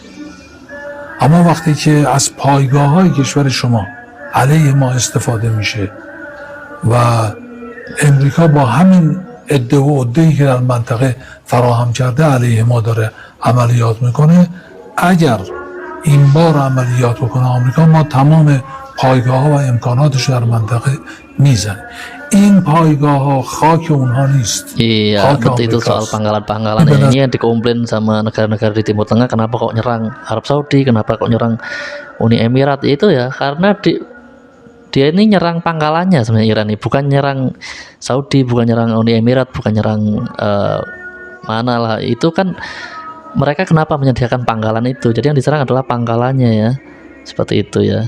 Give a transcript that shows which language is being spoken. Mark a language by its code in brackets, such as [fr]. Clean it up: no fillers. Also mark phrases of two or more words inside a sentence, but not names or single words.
[fa] اما وقتی که از پایگاه‌های کشور شما علیه ما استفاده میشه و امریکا با همین عده و عده‌ای که در منطقه فراهم کرده علیه ما داره عملیات میکنه، اگر این بار عملیات بکنه آمریکا، ما تمام پایگاه‌ها و امکاناتش در منطقه میزنه. این پایگاه‌ها خاک اونها نیست. [id] Iya, betul itu soal pangkalan-pangkalan ini yang dikomplain sama negara-negara di Timur Tengah, kenapa kok nyerang Arab Saudi, kenapa kok nyerang Uni Emirat, itu ya karena dia ini nyerang pangkalannya sebenarnya Iran ini, bukan nyerang Saudi, bukan nyerang Uni Emirat, bukan nyerang mana lah, itu kan mereka kenapa menyediakan pangkalan itu, jadi yang diserang adalah pangkalannya ya, seperti itu ya.